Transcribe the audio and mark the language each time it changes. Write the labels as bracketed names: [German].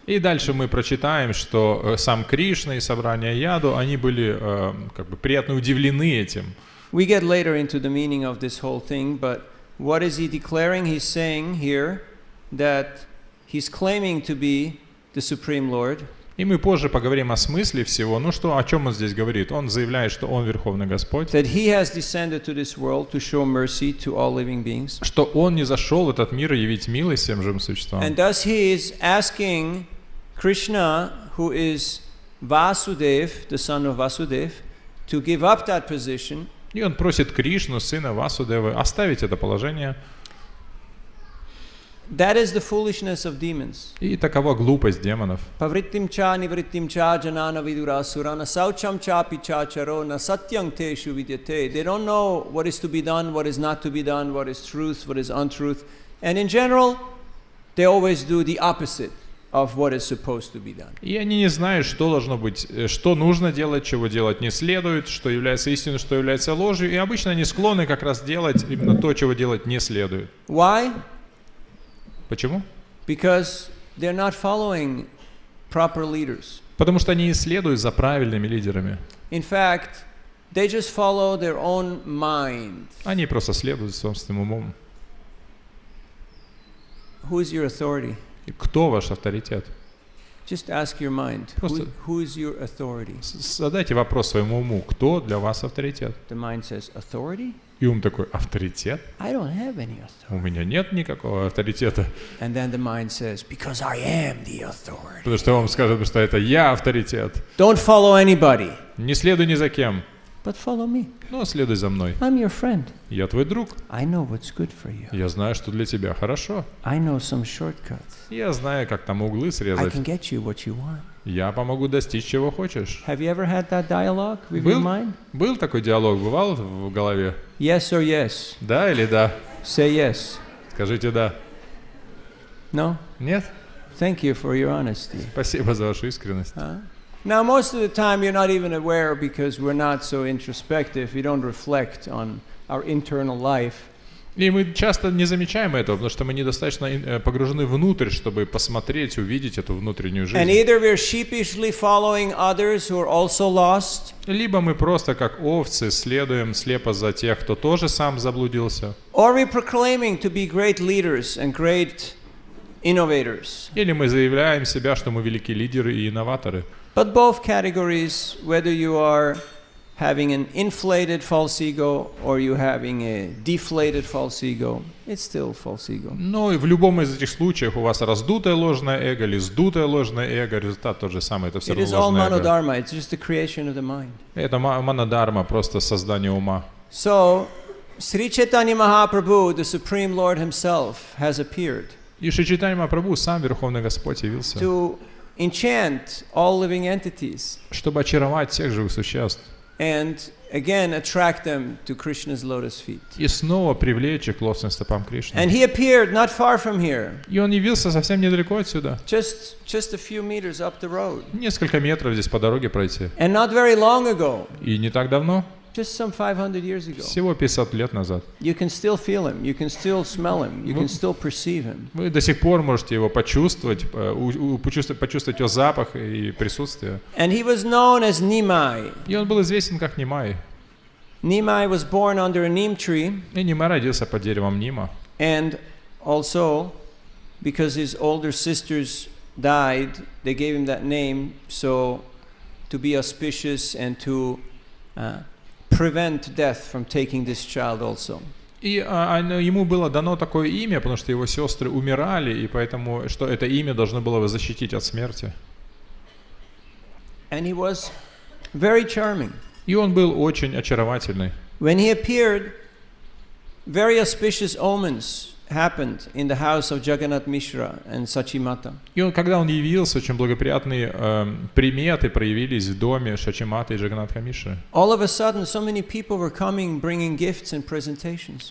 [Russian] И дальше мы прочитаем, что сам Кришна и собрание Яду, они были как бы приятно удивлены этим. [English] We get later into the meaning of this whole thing, but what is he declaring? He's saying here that he's claiming to be the Supreme Lord. [Russian] И мы позже поговорим о смысле всего. Ну что, о чем он здесь говорит? Он заявляет, что он Верховный Господь. [English] That he has descended to this world to show mercy to all living beings. [Russian] Что он не зашел в этот мир явить милость всем живым существам. [English] And thus he is asking Krishna, who is Vasudev, the son of Vasudev, to give up that position. [Russian] И он просит Кришну, сына Васудевы, оставить это положение. [English] That is the foolishness of demons. [Russian] И такова глупость демонов. [Sanskrit] Pavrittim cha nivrittim cha janana vidurasura na saucham cha pichacharo na satyam teshu vidyate. [English] They don't know what is to be done, what is not to be done, what is truth, what is untruth. And in general, they always do the opposite of what is supposed to be done. [Russian] И они не знают, что должно быть, что нужно делать, чего делать не следует, что является истиной, что является ложью. И обычно они склонны как раз делать именно то, чего делать не следует. [English] Why? [Russian] Почему? [English] Because they're not following proper leaders. [Russian] Потому что они не следуют за правильными лидерами. [English] In fact, they just follow their own mind. [Russian] Они просто следуют собственным умом. [English] Who is your authority? [Russian] И кто ваш авторитет? [English] Just ask your mind. Who is your authority? [Russian] Задайте вопрос своему уму, кто для вас авторитет? [English] The mind says, authority? [Russian] И ум такой, авторитет? [English] I don't have any authority. [Russian] У меня нет никакого авторитета. [English] And then the mind says, because I am the authority. [Russian] Потому что он скажет, что это я авторитет. [English] Don't follow anybody. [Russian] Не следуй ни за кем. [English] But follow me. [Russian] Но следуй за мной. [English] I'm your friend. [Russian] Я твой друг. [English] I know what's good for you. [Russian] Я знаю, что для тебя хорошо. [English] I know some shortcuts. [Russian] Я знаю, как там углы [English] I [Russian] срезать. [English] can get you what you want. [Russian] Я помогу достичь, чего хочешь. [English] Have you ever had that dialogue with your mind? [Russian] Был такой диалог, бывал в голове? [English] Yes or yes? [Russian] Да или да? [English] Say yes. [Russian] Скажите да. [English] No? [Russian] Нет? [English] Thank you for your honesty. [Russian] Спасибо за вашу искренность. [English] Now, most of the time you're not even aware because we're not so introspective. We don't reflect on our internal life. [Russian] И мы часто не замечаем этого, потому что мы недостаточно погружены внутрь, чтобы посмотреть, увидеть эту внутреннюю жизнь. [English] And either we're sheepishly following others who are also lost, [Russian] Либо мы просто как овцы следуем слепо за тех, кто тоже сам заблудился. [English] or we're proclaiming to be great leaders and great innovators. [Russian] Или мы заявляем себя, что мы великие лидеры и инноваторы. [English] But both categories, whether you are having an inflated false ego or you having a deflated false ego, it's still false ego. [Russian] Но и в любом из этих случаев у вас раздутое ложное эго или сдутое ложное эго, результат тот же самый, это все [English] It [Russian] равно [English] is all [Russian] ложное эго. [English] manodharma, it's just the creation of the mind. [Russian] Это манодарма, просто создание ума. [English] So, Sri Chaitanya Mahaprabhu, the Supreme Lord himself, has appeared [Russian] И Шри Чайтанья Махапрабху, сам Верховный Господь, явился, [English] to enchant all living entities [Russian] чтобы очаровать всех живых существ [English] and again attract them to Krishna's lotus feet. [Russian] и снова привлечь их к лотосным стопам Кришны. [English] And he appeared not far from here, [Russian] И он явился совсем недалеко отсюда. [English] just a few meters up the road. [Russian] Несколько метров здесь по дороге пройти. [English] And not very long ago, [Russian] И не так давно, [English] just some 500 years ago. [Russian] всего 500 лет назад. [English] You can still feel him, you can still smell him, you can still perceive him. [Russian] Вы до сих пор можете его почувствовать, почувствовать его запах и присутствие. [English] And he was known as Neemi. [Russian] И он был известен как Нимай. [English] Neemi was born under a neem tree, [Russian] И Нимай родился под деревом Нима. [English] and also because his older sisters died, they gave him that name so to be auspicious and to prevent death from taking this child also. [Russian] И ему было дано такое имя, потому что его сестры умирали, и поэтому, что это имя должно было его защитить от смерти. [English] And he was very charming. [Russian] И он был очень очаровательный. [English] When he appeared, very auspicious omens happened in the house of Jagannath Mishra and Sachimata. [Russian] И когда он явился, очень благоприятные приметы проявились в доме Шачиматы и Джаганатха Мишры. [English] All of a sudden, so many people were coming, bringing gifts and presentations.